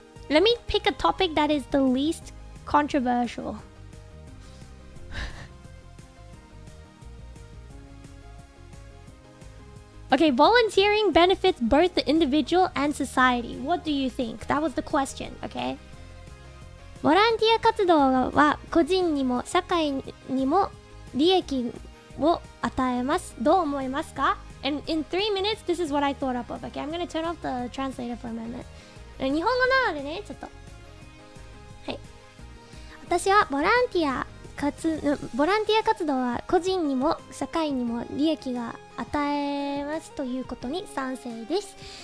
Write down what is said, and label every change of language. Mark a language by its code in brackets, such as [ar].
[en] Let me pick a topic that is the least controversial. Okay, volunteering benefits both the individual and society. What do you think? That was the question, okay? [ja] ボランティア活動は個人にも社会にも利益を与えます。どう思いますか? [en] And in 3 minutes, this is what I thought up of. Okay, I'm gonna turn off the translator for a minute. [ja] 日本語なのでね、ちょっと。はい。私はボランティア活動は個人にも社会にも利益が与えますということに賛成です。